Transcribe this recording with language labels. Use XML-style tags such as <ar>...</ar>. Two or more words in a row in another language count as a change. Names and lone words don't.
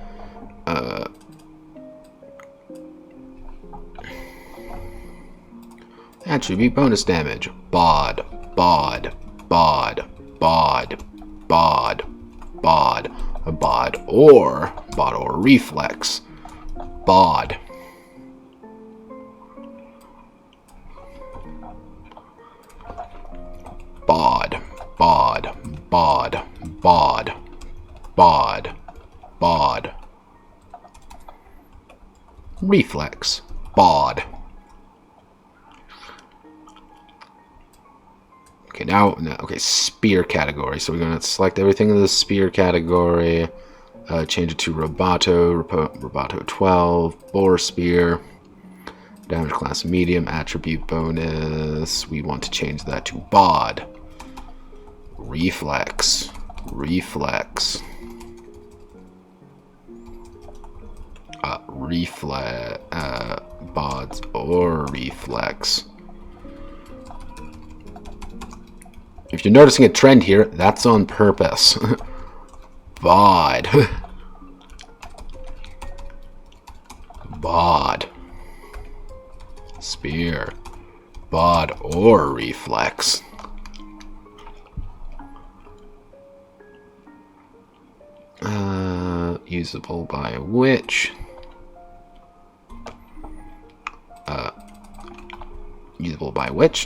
<en>Attribute bonus damage. Bod. Bod. Bod. Bod. Bod. Bod. Bod or reflex. Bod. Bod. Bod. Bod. Bod. Bod. Bod. Reflex. Bod. Okay, now, okay, spear category. So we're going to select everything in the spear category. Change it to Roboto 12. Boar spear. Damage class medium. Attribute bonus. We want to change that to bod. Reflex. Reflex. Bods or reflex. If you're noticing a trend here, that's on purpose. Bod. Bod. Spear. Bod or reflex. Usable by witch. Usable by witch.</en>